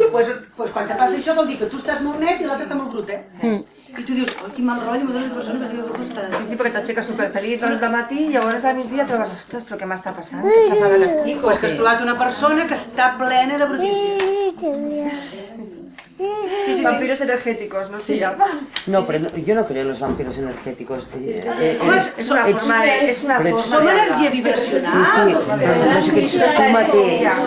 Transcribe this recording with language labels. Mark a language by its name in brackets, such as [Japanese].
[Catalan] Doncs quan te passa això vol dir que tu estàs molt net i l'altre està molt brut, i tu dius, oi, quin mal rotllo, m'ho dones una persona que diu que està... Sí, perquè t'aixeques superfeliç a les de matí i llavors al migdia trobes, ostres, però què m'està passant? Que xafada l'estic o [Spanish] Pues que has [Catalan] què? trobat una persona que està plena de brutícia. Sí. [Spanish] Vampiros energéticos, no se llama. No, pero yo no creo en los vampiros energéticos. [Catalan] Home, És una forma de... És una forma som energia vibracional. Però és que ets tu mateix.